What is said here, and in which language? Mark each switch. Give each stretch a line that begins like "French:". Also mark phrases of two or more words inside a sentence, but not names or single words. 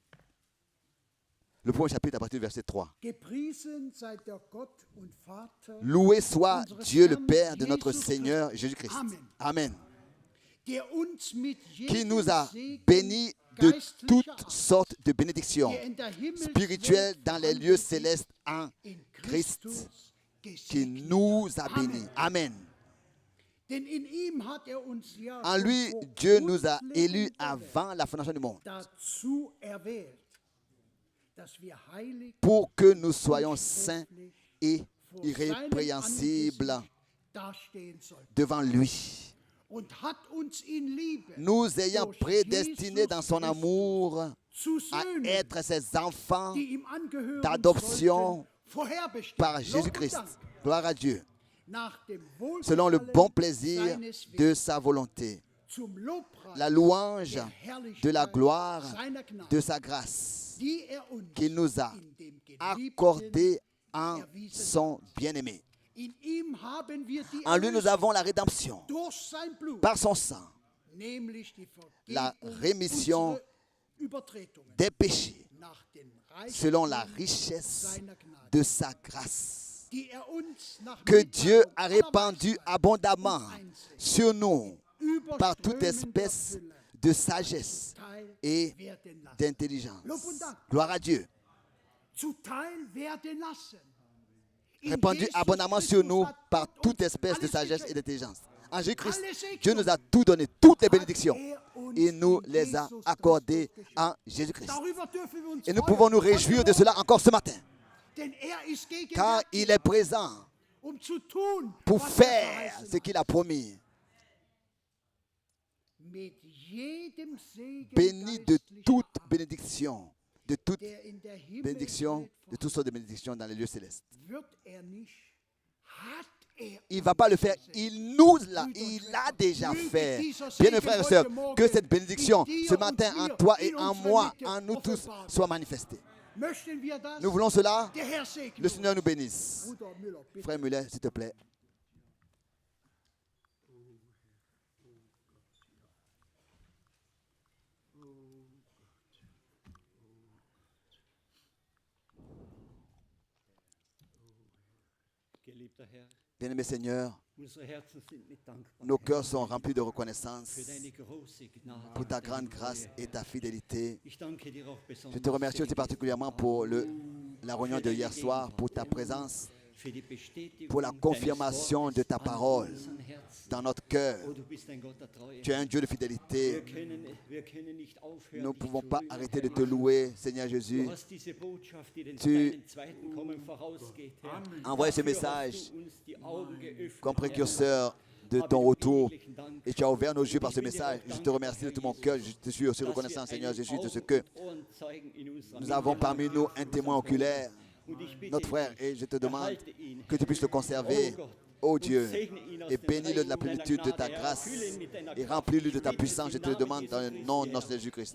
French: Le premier chapitre, à partir du verset 3. Loué soit Dieu le Père de notre Seigneur Jésus-Christ. Amen. Qui nous a bénis de toutes sortes de bénédictions spirituelles dans les lieux célestes en Christ, qui nous a bénis. Amen.
German: Denn in ihm hat uns ja
French: En lui,
German: vor
French: Dieu nous a
German: Grundlegung
French: élus
German: der Welt
French: avant la fondation du monde
German: dazu erwählt, dass wir heilig
French: pour que nous soyons
German: und
French: saints
German: trefflich
French: et
German: vor seinem
French: irrépréhensibles
German: Angesicht dastehen sollten.
French: devant lui.
German: Und hat uns in Liebe
French: Nous ayant
German: durch
French: prédestinés
German: Jesus
French: dans son
German: Christus
French: amour
German: zu
French: à
German: Söhnen,
French: être ses enfants
German: die ihm angehören
French: d'adoption
German: sollten, vorherbestimmt.
French: par
German: Lob und
French: Jésus-Christ.
German: Dank.
French: Gloire à Dieu.
German: Nach dem
French: Selon le
German: Wohlgefallen
French: bon plaisir
German: seines
French: de
German: Willens,
French: sa volonté.
German: zum Lobpreis
French: La louange
German: der Herrlichkeit
French: de la gloire
German: seiner Gnade,
French: de sa grâce
German: die uns
French: qu'il nous a
German: in dem Geliebten
French: accordée en son bien-aimé.
German: In ihm haben wir die
French: En lui, nous
German: Erlösung
French: avons la rédemption
German: durch sein Blut,
French: par son sang,
German: nämlich die
French: la
German: Vergebung
French: rémission
German: unserer Übertretungen
French: des péchés,
German: nach den Reichen
French: selon la richesse
German: seiner Gnade,
French: de sa grâce,
German: die uns nach
French: que Dieu
German: Mitteilung
French: a
German: aller
French: répandu
German: Weisheit
French: abondamment
German: und Einsicht
French: sur nous par toute
German: überströmender
French: espèce
German: Fülle
French: de sagesse
German: Teil
French: et
German: werden lassen.
French: d'intelligence.
German: Lob und Dank.
French: Gloire à Dieu.
German: Zuteil werden lassen. In
French: Répandu
German: Jesus
French: abondamment
German: Christus
French: sur nous
German: hat
French: par
German: Gott
French: toute
German: uns
French: espèce de
German: alles
French: sagesse et
German: geschenkt.
French: d'intelligence. En Jésus-Christ,
German: Alle Segnungen
French: Dieu nous a tout donné, toutes les
German: hat
French: bénédictions,
German: uns
French: et nous
German: in
French: les a
German: Jesus
French: accordées
German: Christus geschenkt.
French: en Jésus-Christ.
German: Darüber dürfen wir uns
French: Et nous
German: freuen.
French: pouvons nous
German: Heute
French: réjouir de
German: Morgen,
French: cela encore ce matin,
German: denn ist
French: car
German: gegenwärtig,
French: il est présent
German: zu tun,
French: pour
German: was
French: faire
German: verheißen
French: ce qu'il a promis.
German: mit jedem Segen
French: Béni de
German: geistlicher
French: toute
German: Art,
French: bénédiction, de toute
German: der in der
French: bénédiction,
German: Himmelswelt
French: de toutes sortes de bénédictions dans les lieux célestes.
German: wird nicht, hat
French: Il ne va pas le faire, il l'a déjà fait. Bien, mes frères et sœurs, que cette bénédiction ce matin en toi et en moi, en nous tous, soit manifestée.
German: Möchten wir das?
French: Nous voulons cela.
German: Der Herr segne
French: Le Seigneur nous bénisse.
German: uns. Bruder Müller, bitte.
French: Frère Muller, s'il te plaît.
German: Geliebter Herr,
French: Bien-aimé Seigneur,
German: unsere Herzen sind mit Dankbarkeit
French: nos cœurs sont remplis de reconnaissance
German: für deine große Gnade.
French: pour ta
German: deine
French: grande
German: Treue,
French: grâce et
German: Herr.
French: ta fidélité.
German: Ich danke dir auch
French: Je te
German: besonders
French: remercie
German: für
French: aussi
German: die
French: particulièrement pour la réunion de hier soir, pour ta présence,
German: für die Bestätigung
French: pour la
German: deines
French: confirmation
German: Wortes
French: de ta
German: an
French: parole
German: unseren Herzen.
French: dans notre cœur.
German: Oh, du bist ein Gott der Treue.
French: Tu es un Dieu de fidélité.
German: Wir können nicht aufhören,
French: Nous ne
German: dich
French: pouvons
German: zu
French: pas
German: rühmen,
French: arrêter de
German: Herr
French: te
German: Jesus.
French: louer, Seigneur Jésus.
German: Du hast diese Botschaft, die
French: Tu-
German: deinem zweiten Kommen vorausgeht, Herr.
French: Envoie ce
German: Dafür
French: message
German: hast du uns die Augen geöffnet,
French: comme
German: Herr.
French: précurseur de ton retour. Et tu as ouvert nos yeux par ce message. Je te remercie de tout mon cœur. Je te suis aussi reconnaissant, Seigneur Jésus, de ce que nous avons parmi nous un témoin oculaire, notre frère, et je te demande que tu puisses le conserver, ô Dieu, et bénis-le de la plénitude de ta grâce et remplis-le de ta puissance, je te le demande dans le nom de notre Jésus-Christ.